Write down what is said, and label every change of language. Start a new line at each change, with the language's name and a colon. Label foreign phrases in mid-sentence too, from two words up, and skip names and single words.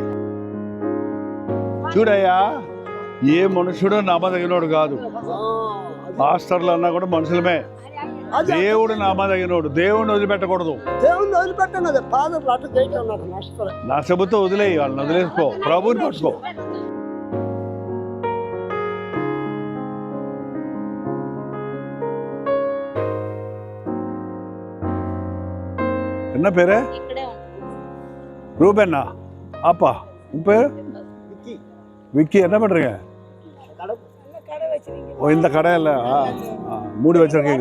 Telugu: చూడయ్యా, ఏ మనుషుడు నమ్మదగినోడు కాదు. మాస్టర్లు అన్నా కూడా మనుషులమే. దేవుడు నమ్మదగినోడు. దేవుడిని వదిలిపెట్టకూడదు. దేవుడిని వదిలిపెట్టనది ఫాదర్లు అట్లా చేయటం నాకు నష్టం. నా చెబుతూ వదిలేయి, వాళ్ళని వదిలేసుకో, ప్రభుని పట్టుకో.
Tamil: என்ன பேரு? ரூபேண்ணா. அப்பா உன் பேரு? விக்கி. என்ன பண்றீங்க? ஓ, இந்த கடையில் மூடி வச்சிருக்கீங்க.